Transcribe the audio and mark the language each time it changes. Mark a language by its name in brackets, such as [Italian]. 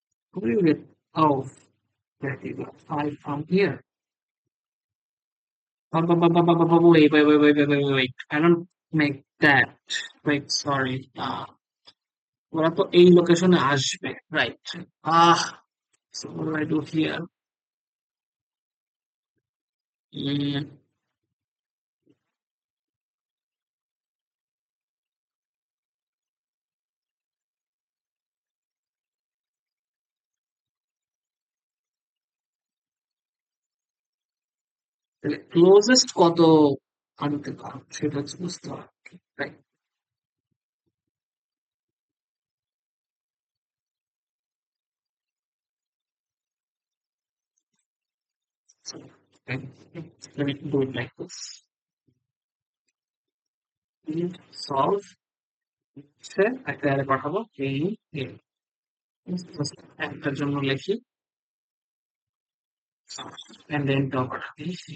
[English] Who will get? Oh, there you go. Five from here. Wait, wait, wait, wait, wait, wait, wait. I don't make that. Wait, sorry. [Bangla] ওরা তো এই লোকেশনে আসবে, right? Ah, [English] so what do I do here? [Bangla] Mm, তাহলে closest কত আনতে পারো সেটা হচ্ছে বুঝতে হবে, right? [English] So, okay, let me do it like this. [Bangla] Solve হচ্ছে একটা অ্যারে পাঠাবো এই এ। Just একটার জন্য লিখি [English] and then [Bangla] পাঠাবি।